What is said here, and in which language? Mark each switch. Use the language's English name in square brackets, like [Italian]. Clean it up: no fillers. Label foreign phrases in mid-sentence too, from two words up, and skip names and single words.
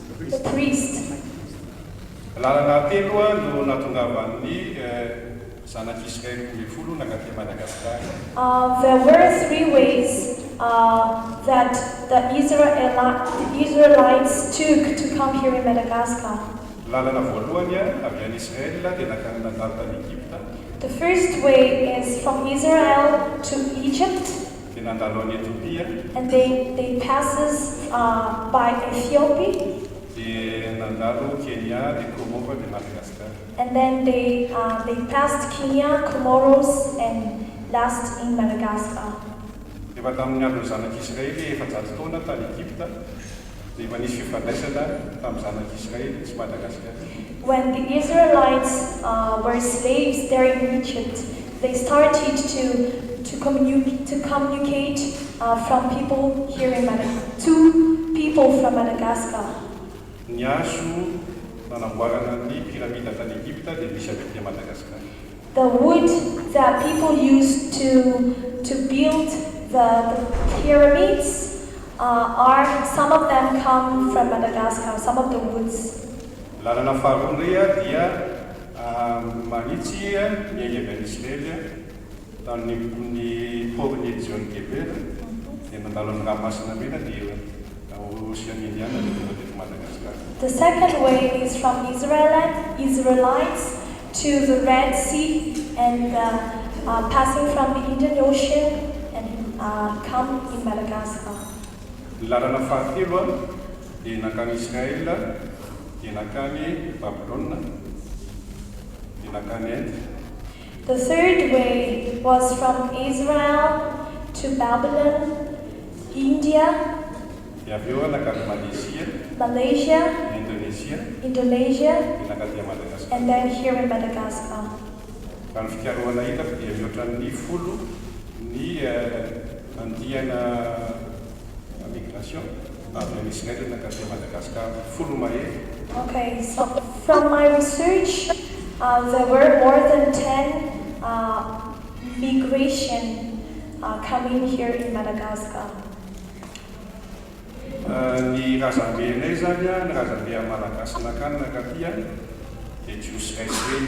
[English] The priest. There were three ways that the Israelites took to come here in Madagascar. [Malagasy] Lalana voalohany avy any Israel dia nakany nandalo tany Egypta. [English] The first way is from Israel to Egypt, [Malagasy] Dia nandalo any Etiopia. [English] and they passes by Ethiopia, [Malagasy] Dia nandalo Kenya, dia Komoro, dia Madagascar. [English] and then they passed Kenya, Comoros, and last in Madagascar. [Malagasy] Rehefa tamin'ny andron'ny zanak'Israely efajato taona tany Egypta, dia efa nisy fifandraisana tamin'ny zanak'Israely sy Madagascar. [English] When the Israelites were slaves there in Egypt, they started to communicate from people here in Madagascar to people from Madagascar. [Malagasy] Ny hazo nanamboarana ny piramida tany Egypta dia misy avy etỳ Madagascar. [English] The wood that people used to build the pyramids some of them come from Madagascar, some of the woods. [Malagasy] Lalana faharoa indray dia manitsy miainga avy any Israely tamin'ny port'ny John Geber dia nandalo ny ranomasina mena dia Ocean Indiana dia tonga teto Madagascar. [English] The second way is from Israelites to the Red Sea and passing from the Indian Ocean and come in Madagascar. [Malagasy] Ny lalana fahatelo dia nakany Israel, dia nakany Babylone, dia nakany Inde. [English] The third way was from Israel to Babylon, India, [Malagasy] Dia avy eo nakany Malaysia, Indonesia, dia nakaty Madagascar. [English] and then here in Madagascar. [Malagasy] Raha ny fikarohana hitako dia mihoatra ny folo ny Ndriana migration avy any Israel nakaty Madagascar, folo mahery. [English] Okay, so from my research, there were more than 10 migration coming here in Madagascar. [Malagasy] Ny razambenay zany ny razambe Malagasy nakany nakaty dia Jews Israel.